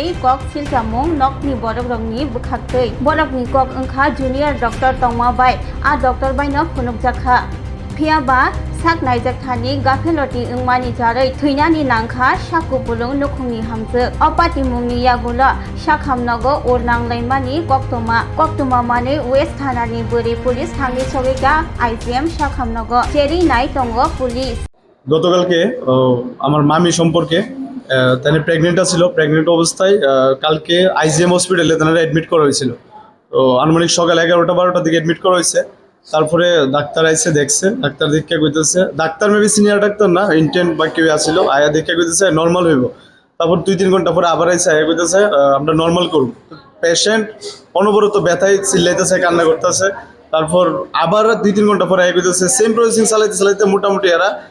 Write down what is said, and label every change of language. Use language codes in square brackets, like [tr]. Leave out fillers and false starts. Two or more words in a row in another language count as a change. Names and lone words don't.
[trp] kok siljamung nokni borokrokni bukhaktui borokni kok wngkha [en] junior doctor [trp] tongmabai a doctor bai no phunukjakha phiaba saknaijakthani gafeloti wngmani jaroi thuinani nangkha sakupulung nukhungni hamjak opati mungni yagulo sakhamnogo urnanglaimani koktoma mane west thanani buri police thangni sogika IGM sakhamnogo cheri nai tongo police [bn] গতকালকে আমার মামি সম্পর্কে তারা প্রেগনেন্ট ছিল প্রেগনেন্ট অবস্থায় কালকে আইজিএম হসপিটালে তারা অ্যাডমিট করা হয়েছিল তো আনুমানিক সকাল 11টা-12টার দিকে অ্যাডমিট করা হয়েছে তারপরে ডাক্তার আইসে দেখছে ডাক্তার দেখে কইতেছে ডাক্তার মেবি সিনিয়র ডাক্তার না ইন্টেন্ট বা কেউ আসছিল আয়া দেখে কইতেছে নর্মাল হইব তারপর 2-3 ঘন্টা পরে আবার আইসে আয়া কইতেছে আমরা নর্মাল করব পেশেন্ট অনবরত ব্যথায় চিল্লাইতেছে কান্না করতেছে তারপর আবার 2-3 ঘন্টা পরে আয়া কইতেছে [en] same processing [bn] চালাইতে মোটামুটি এরা